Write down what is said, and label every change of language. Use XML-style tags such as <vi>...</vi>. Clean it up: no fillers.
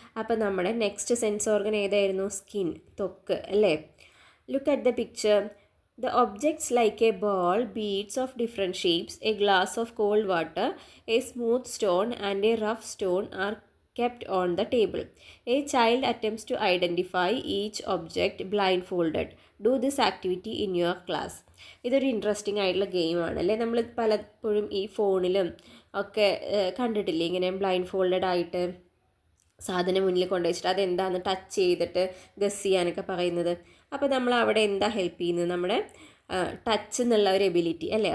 <ml>അപ്പോൾ നമ്മുടെ next sense organ ഏതായിരുന്നു? സ്കിൻ, ത്വക്ക് അല്ലേ.</ml> <en>Look at the picture. The objects like a ball, beads of different shapes, a glass of cold water, a smooth stone and a rough stone are kept on the table. A child attempts to identify each object blindfolded. Do this activity in your class.</en> <ml>ഇതൊരു interesting ആയിട്ടുള്ള ഗെയിമാണ് അല്ലേ. നമ്മൾ പലപ്പോഴും ഈ ഫോണിലും ഒക്കെ കണ്ടിട്ടില്ലേ, ഇങ്ങനെ ബ്ലൈൻഡ് ഫോൾഡഡ് ആയിട്ട് സാധനം മുന്നിൽ കൊണ്ടുവച്ചിട്ട് അതെന്താണെന്ന് ടച്ച് ചെയ്തിട്ട് ഗസ് ചെയ്യാനൊക്കെ പറയുന്നത്. അപ്പോൾ നമ്മൾ അവിടെ എന്താ ഹെൽപ്പ് ചെയ്യുന്നത്, നമ്മുടെ ടച്ച് എന്നുള്ള ഒരു എബിലിറ്റി അല്ലേ.</ml>